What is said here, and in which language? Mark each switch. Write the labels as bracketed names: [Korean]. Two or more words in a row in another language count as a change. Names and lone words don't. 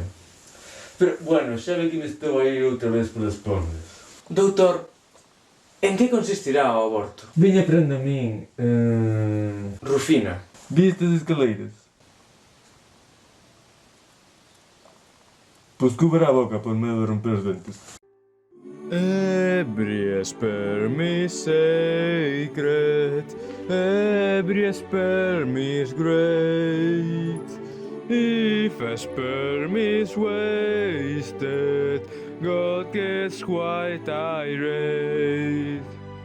[Galician] Pero, bueno, xa ve que me estou a ir outra vez polas pondas. Doutor, en que consistirá o aborto? Veña prende a min, Rufina. vi estas escaleiras. Pois cubra a boca por medo de romper os dentes. [English] Every sperm is sacred, every sperm is great. If a sperm is wasted, God is white I raise.